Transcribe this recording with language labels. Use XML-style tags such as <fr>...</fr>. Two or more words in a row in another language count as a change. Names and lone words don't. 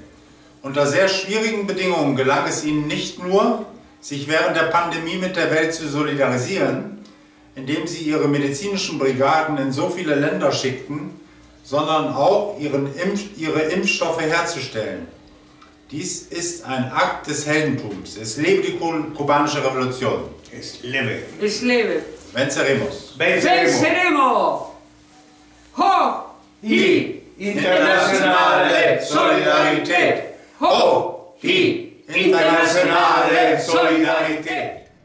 <de>Unter sehr schwierigen Bedingungen gelang es ihnen nicht nur, sich während der Pandemie mit der Welt zu solidarisieren, indem sie ihre medizinischen Brigaden in so viele Länder schickten, sondern auch ihre Impfstoffe herzustellen. Dies ist ein Akt des Heldentums. Es lebe die kubanische Revolution. Es lebe. Es lebe. Venceremos. Venceremos. Ho! Y internationale Solidarität. Ho! Y internationale Solidarität.</de>